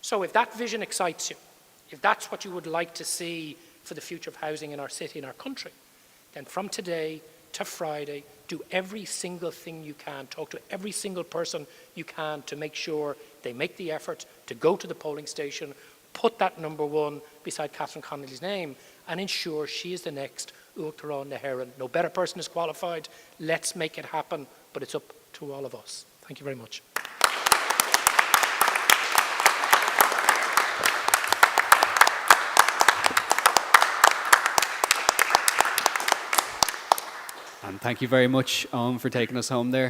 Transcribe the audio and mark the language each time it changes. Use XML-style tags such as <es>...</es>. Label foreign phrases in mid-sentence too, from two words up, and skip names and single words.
<en>So if that vision excites you, if that's what you would like to see for the future of housing in our city, in our country, then from today to Friday, do every single thing you can. Talk to every single person you can to make sure they make the effort to go to the polling station, put that number 1 beside Catherine Connolly's name, and ensure she is the next</en> <ga>Uachtarán na hÉireann.</ga> <en>No better person is qualified. Let's make it happen, but it's up to all of us. Thank you very much. And thank you very much for taking us home there.</en>